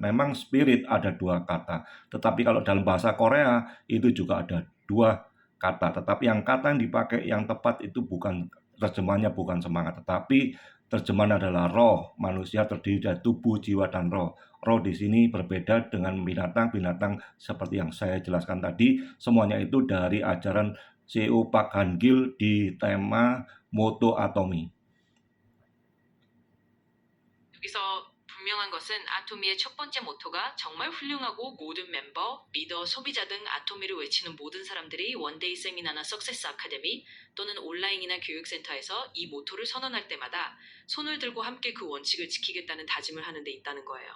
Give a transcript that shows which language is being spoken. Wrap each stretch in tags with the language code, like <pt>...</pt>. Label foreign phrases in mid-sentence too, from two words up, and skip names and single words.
<id>Memang spirit ada 2 kata, tetapi kalau dalam bahasa Korea itu juga ada 2 kata, tetapi yang kata yang dipakai yang tepat itu bukan, terjemahannya bukan semangat, tetapi terjemahan adalah roh. Manusia terdiri dari tubuh, jiwa, dan roh. Roh di sini berbeda dengan binatang seperti yang saya jelaskan tadi. Semuanya itu dari ajaran CEO Pak Han-gil di tema moto Atomy.</id> <ko>여기서 분명한 것은 아토미의 첫 번째 모토가 정말 훌륭하고 모든 멤버, 리더, 소비자 등 아토미를 외치는 모든 사람들이 원데이 세미나나 석세스 아카데미 또는 온라인이나 교육센터에서 이 모토를 선언할 때마다 손을 들고 함께 그 원칙을 지키겠다는 다짐을 하는 데 있다는 거예요.</ko>